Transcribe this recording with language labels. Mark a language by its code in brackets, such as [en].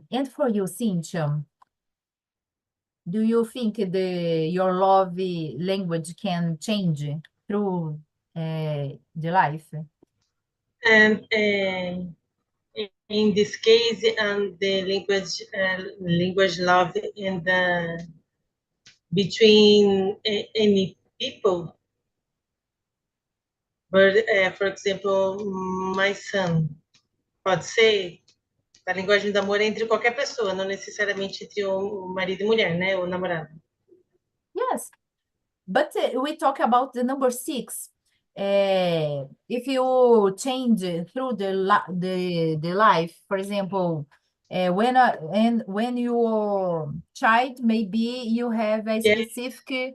[en] And for you, Cynthia, do you think your love language can change through the life? And in this case, the language love in the between any people. But, for example, my son, [pt] pode ser, a linguagem do amor é entre qualquer pessoa, não necessariamente entre o marido e mulher, né? O namorado. [en] Yes. But we talk about the number 6. If you change through the life, for example, when your child, maybe you have a specific